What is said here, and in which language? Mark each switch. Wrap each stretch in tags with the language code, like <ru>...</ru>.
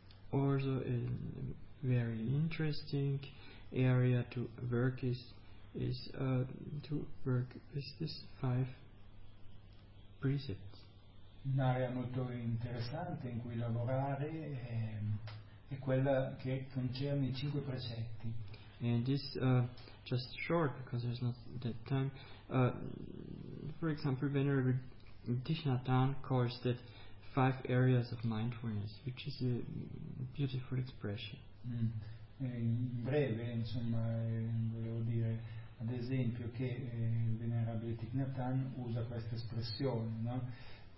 <en>Also a very interesting area to work is to work with these five precepts.</en> <it>Un'area molto interessante in cui lavorare è quella che concerne i cinque precetti.</it> <en>And this just short because there's not that time. For example, Venerable Thich Nhat Hanh calls that five areas of mindfulness, which is a beautiful expression.</en> <it>In breve, insomma, volevo dire, ad esempio, che il Venerabile Thich Nhat Hanh usa questa espressione, no?</it>